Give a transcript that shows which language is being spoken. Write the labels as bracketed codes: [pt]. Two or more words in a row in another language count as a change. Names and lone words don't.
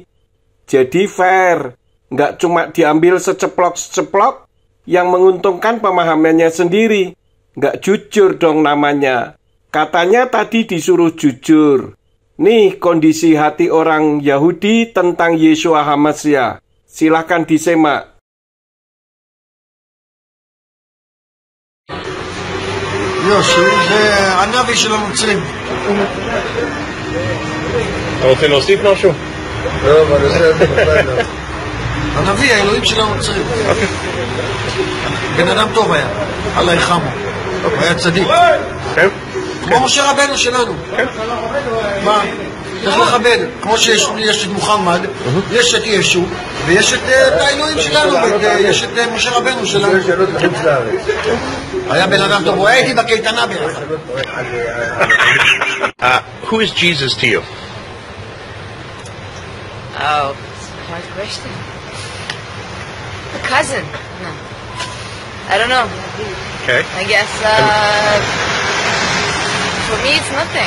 [id] Jadi fair, nggak cuma diambil seceplok-seceplok yang menguntungkan pemahamannya sendiri. Nggak jujur dong namanya. Katanya tadi disuruh jujur. Nih kondisi hati orang Yahudi tentang Yeshua HaMashiach. Silahkan disimak. [he] יהושע זה הנביא של הנוצרים. אתה רוצה להוסיף משהו? לא, אבל הנביא, האלוהים של הנוצרים. בן אדם טוב היה, [ar] الله يرحمه. [he] היה צדיק. כמו משה רבנו שלנו. מה? צריך לכבד. כמו שיש את מוחמד, יש את ישו, ויש את האלוהים שלנו, ויש את משה רבנו שלנו. היה בן אדם טוב, הוא הייתי בקייטנה ביחד. [en] Who is Jesus to you? Oh, it's a hard question. A cousin? No. I don't know. Okay. I guess, for me it's nothing.